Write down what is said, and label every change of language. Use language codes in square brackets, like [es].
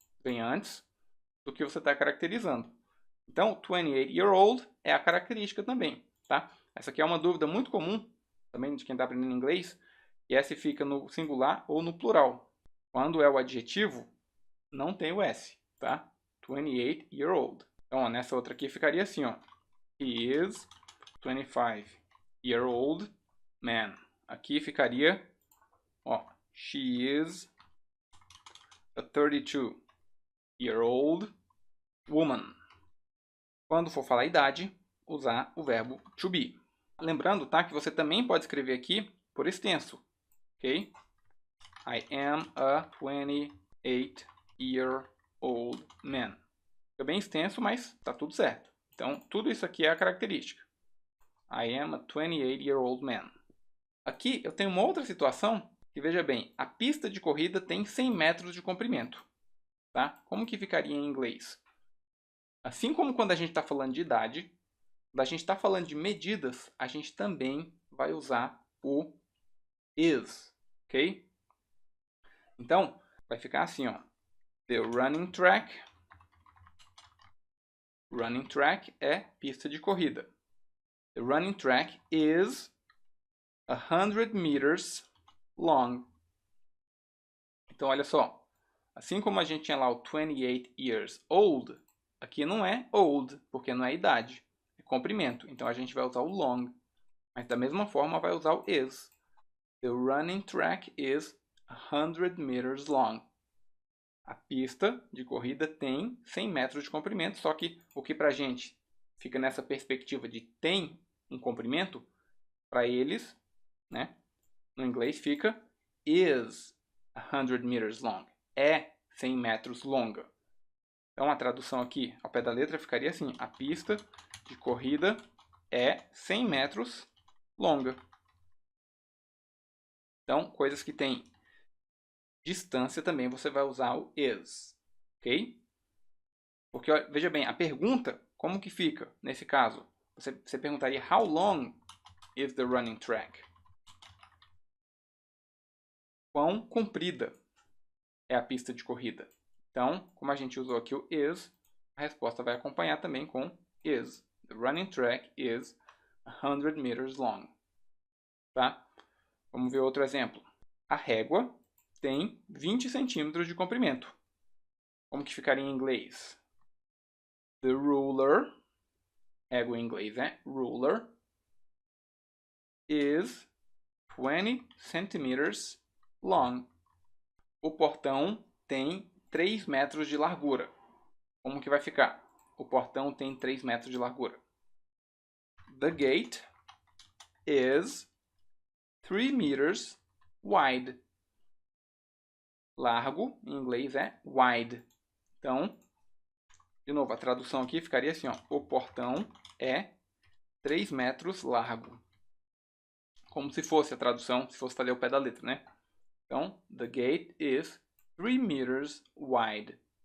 [pt] Vem antes do que você está caracterizando. Então, 28-year-old é a característica também, tá? Essa aqui é uma dúvida muito comum, também de quem está aprendendo inglês, E S fica no singular ou no plural. Quando é o adjetivo, não tem o S, tá? 28-year-old. Então, ó, nessa outra aqui ficaria assim, ó. [en] He is 25-year-old man. [pt] Aqui ficaria, ó, [en] she is a 32-year-old woman. [pt] Quando for falar a idade, usar o verbo to be. Lembrando, tá, que você também pode escrever aqui por extenso, ok? [en] I am a 28-year-old man. [pt] Fica bem extenso, mas tá tudo certo. Então, tudo isso aqui é a característica. [en] I am a 28-year-old man. [pt] Aqui eu tenho uma outra situação que, veja bem, a pista de corrida tem 100 metros de comprimento. Tá? Como que ficaria em inglês? Assim como quando a gente está falando de idade, quando a gente está falando de medidas, a gente também vai usar o is, ok? Então, vai ficar assim, ó. [en] The running track. [pt] Running track é pista de corrida. [en] The running track is 100 meters long. [pt] Então, olha só. Assim como a gente tinha lá o [en] 28 years old, [pt] aqui não é old, porque não é idade. É comprimento. Então, a gente vai usar o long. Mas, da mesma forma, vai usar o is. [en] The running track is 100 meters long. [pt] A pista de corrida tem 100 metros de comprimento, só que o que para a gente fica nessa perspectiva de tem um comprimento, para eles, né, no inglês fica [en] is 100 meters long. [pt] É 100 metros longa. Então a tradução aqui ao pé da letra ficaria assim: a pista de corrida é 100 metros longa. Então, coisas que têm distância também você vai usar o is, ok? Porque, veja bem, a pergunta, como que fica nesse caso? Você perguntaria, [en] how long is the running track? [pt] Quão comprida é a pista de corrida? Então, como a gente usou aqui o is, a resposta vai acompanhar também com is. [en] The running track is 100 meters long. [pt] Tá? Vamos ver outro exemplo. A régua tem 20 centímetros de comprimento. Como que ficaria em inglês? [en] The ruler, [pt] régua em inglês é ruler, [en] is 20 centimeters long. [pt] O portão tem 3 metros de largura. Como que vai ficar? O portão tem 3 metros de largura. [en] The gate is 3 meters wide. [pt] Largo, em inglês, é wide. Então, de novo, a tradução aqui ficaria assim, ó. O portão é 3 metros largo. Como se fosse a tradução, se fosse fazer o pé da letra, né? Então, [en] the gate is 3 meters wide.